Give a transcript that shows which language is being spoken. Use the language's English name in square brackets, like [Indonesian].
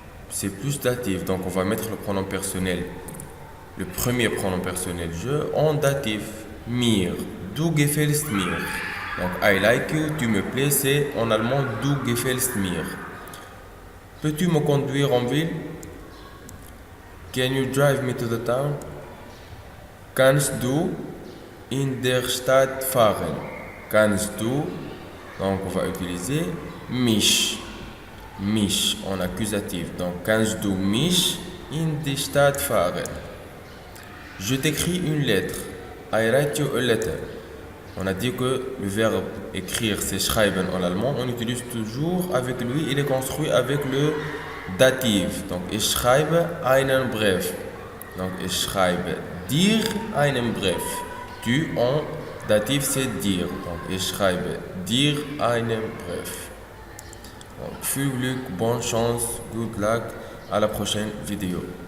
[French] C'est plus datif. Donc, on va mettre le pronom personnel. Le premier pronom personnel, je, en datif. Mir. [German] Du gefällst mir. [French] Donc, [English] I like you, [French] tu me plais, c'est en allemand [German] du gefällst mir. [French] Peux-tu me conduire en ville? [English] Can you drive me to the town? [German] Kannst du in der Stadt fahren? Kannst du, [French] donc on va utiliser mich. Mich en accusatif. Donc, [German] kannst du mich in die Stadt fahren? [French] Je t'écris une lettre. [English] I write you a letter. [French] On a dit que le verbe écrire, c'est schreiben en allemand. On utilise toujours avec lui, il est construit avec le datif. Donc, [German] ich schreibe einen Brief. Donc, ich schreibe dir einen Brief. [French] Tu en datif, c'est dire. Donc, [German] ich schreibe dir einen Brief. [French] Donc, [German] viel Glück, [French] bonne chance, [English] good luck. [French] À la prochaine vidéo.